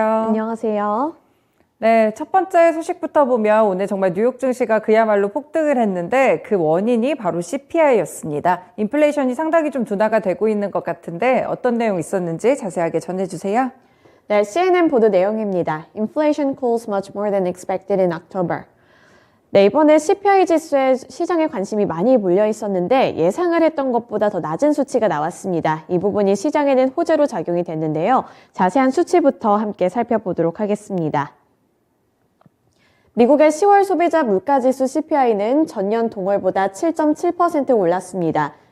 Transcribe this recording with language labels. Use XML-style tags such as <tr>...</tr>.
<ko>안녕하세요. 네, 첫 번째 소식부터 보면 오늘 정말 뉴욕 증시가 그야말로 폭등을 했는데 그 원인이 바로 CPI였습니다. 인플레이션이 상당히 좀 둔화가 되고 있는 것 같은데 어떤 내용 있었는지 자세하게 전해주세요. 네, CNN 보도 내용입니다.</ko> <en>Inflation cools much more than expected in October.</en> <ko>네, 이번에 CPI 지수에 시장에 관심이 많이 몰려 있었는데 예상을 했던 것보다 더 낮은 수치가 나왔습니다. 이 부분이 시장에는 호재로 작용이 됐는데요. 자세한 수치부터 함께 살펴보도록 하겠습니다. 미국의 10월 소비자 물가지수 CPI는 전년 동월보다 7.7% 올랐습니다.</ko>